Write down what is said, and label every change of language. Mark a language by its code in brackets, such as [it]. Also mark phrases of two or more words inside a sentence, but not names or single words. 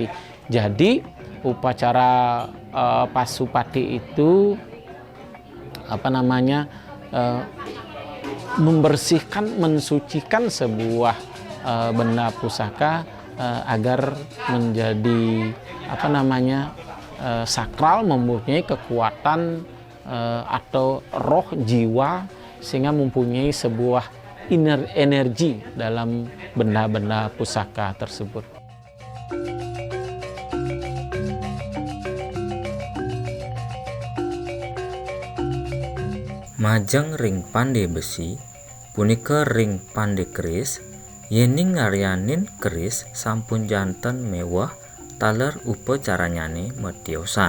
[id] Jadi upacara Pasupati itu membersihkan, mensucikan sebuah benda pusaka agar menjadi sakral, mempunyai kekuatan atau roh jiwa, sehingga mempunyai sebuah energi dalam benda-benda pusaka tersebut. [ban] Majeng ring pande besi punika ring pande keris, yening ngaryanin keris sampun janten mewah taler upacaranyane mediosan.